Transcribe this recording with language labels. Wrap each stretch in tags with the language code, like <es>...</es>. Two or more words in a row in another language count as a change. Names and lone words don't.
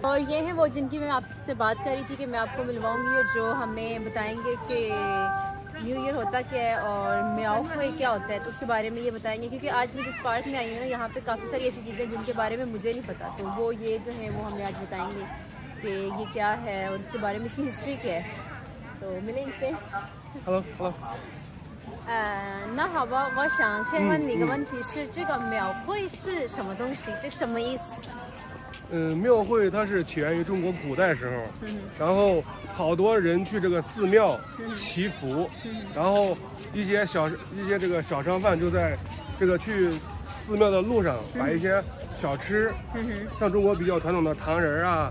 <hi>और ये हैं वो जिनकी मैं आपसे बात कर रही थी कि मैं आपको मिलवाऊंगी और जो हमें बताएंगे कि</hi> <en>New Year</en> <hi>होता क्या है और मियाओहुई क्या होता है, तो उसके बारे में ये बताएंगे। क्योंकि आज मैं जिस पार्क में आई हूँ ना, यहाँ पे काफ़ी सारी ऐसी चीज़ें जिनके बारे में मुझे नहीं पता, तो वो ये जो है वो हमें आज बताएंगे कि ये क्या है और उसके बारे में, इसकी हिस्ट्री क्या है। तो मिले इनसे।</hi> <en>Hello。</en> <zh>那好吧，我想先问你一个问题是，这个庙会是什么东西？这什么意思？庙会它是起源于中国古代时候，然后好多人去这个寺庙祈福，然后一些这个小商贩就在这个去寺庙的路上把一些小吃，像中国比较传统的糖人啊。</zh>